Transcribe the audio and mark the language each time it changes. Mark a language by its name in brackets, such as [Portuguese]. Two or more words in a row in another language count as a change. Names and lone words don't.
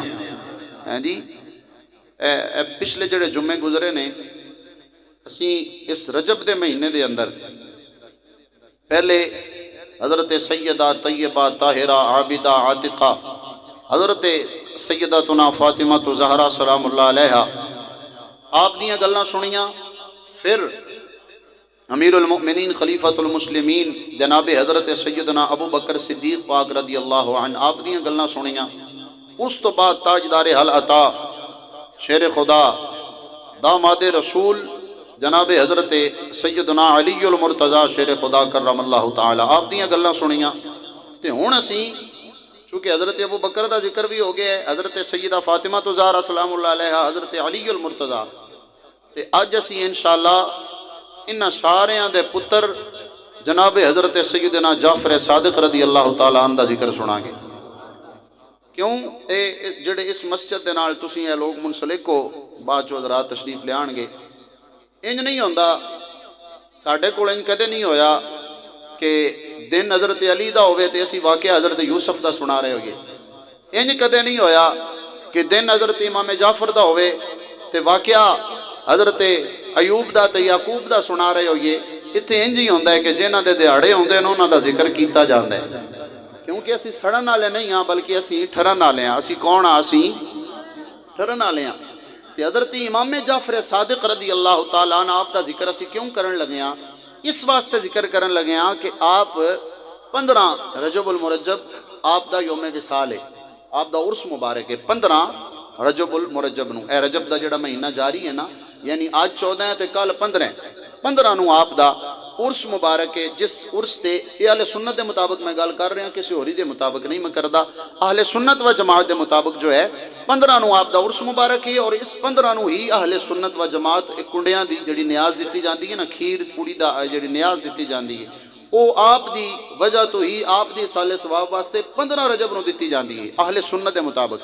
[Punjabi] ہیں جی، پچھلے جڑے جمعے گزرے نے، اسی اس رجب کے مہینے کے اندر پہلے حضرت سیدہ طیبہ طاہرہ عابدہ عاتکہ حضرت سیدتنا فاطمہ تو زہرا [Arabic] سلام الله علیها [Punjabi] آپ دیاں گلاں سنیاں. پھر امیر المومنین خلیفۃ المسلمین جناب حضرت سیدنا ابو بکر صدیق پاک [Arabic] رضي الله عنه [Punjabi] آپ دیاں گلاں سنیاں. اس تو بعد تاجدار ہل اتیٰ شیر خدا داماد رسول جناب حضرت سیدنا علی المرتضیٰ شیر خدا [Arabic] كرم الله تعالى [Punjabi] آپ دیاں گلاں سنیاں. تو ہن اسیں چونکہ حضرت ابو بکر [Urdu] کا ذکر بھی ہو گیا ہے, [Punjabi] حضرت سیدہ فاطمہ تو زہرا [Arabic] سلام الله علیها, [Punjabi] حضرت علی المرتضیٰ، تو اج اسیں ان شاء اللہ انہاں ساریاں دے پتر جناب حضرت سیدنا جعفر صادق [Arabic] رضي الله تعالى عنه [Punjabi] دا ذکر سناں گے. کیوں یہ جیہڑے اس مسجد دے نال تسیں یہ لوگ منسلک ہو، بعد چوں حضرات تشریف لیاون گے. انج نہیں ہوندا، ساڈے کول انج کدے نہیں ہویا کہ دن حضرت علی دا ہووے تے اسیں واقعہ حضرت یوسف دا سنا رہے ہوئیے. انج کدے نہیں ہویا کہ دن حضرت امام جعفر دا ہووے تے واقعہ حضرت ایوب دا تے یعقوب دا سنا رہے ہوئیے. ایتھے انج ہی ہوندا ہے کہ جنہاں دے دیہاڑے ہوندے نے انہاں دا ذکر کیتا جاندا ہے، کیونکہ اسیں سڑن والے نہیں ہاں بلکہ اسیں ٹھرن والے ہاں. اسیں کون ہاں؟ اسیں ٹھرن والے ہاں. تو حضرت امام جعفر صادق [Arabic] رضي الله تعالى عنه [Punjabi] آپ دا ذکر اسیں کیوں کرن لگے ہاں? اس واسطے ذکر کرن لگے ہاں کہ آپ 15 رجب المرجب آپ دا یوم وصال ہے، آپ دا عرس مبارک ہے. 15 رجب المرجب نوں، اے رجب دا جیہڑا مہینہ جاری ہے نا، یعنی آج 14 ہے تو کل 15 نوں آپ دا عرس مبارک ہے. جس عرس تے یہ اہل سنت کے مطابق میں گل کر رہا، کسی ہوری کے مطابق نہیں میں کردا، اہل سنت و جماعت کے مطابق جو ہے 15 نوں آپ دا عرس مبارک ہے. اور اس 15 نوں ہی اہل سنت و جماعت کونڈیاں دی جیہڑی نیاز دی جاتی ہے نا، کھیر پوڑی دا جیہڑی نیاز دی جاتی ہے، وہ آپ دی وجہ تو ہی آپ دی سالے ثواب واسطے 15 رجب نوں دی جاتی ہے اہل سنت کے مطابق.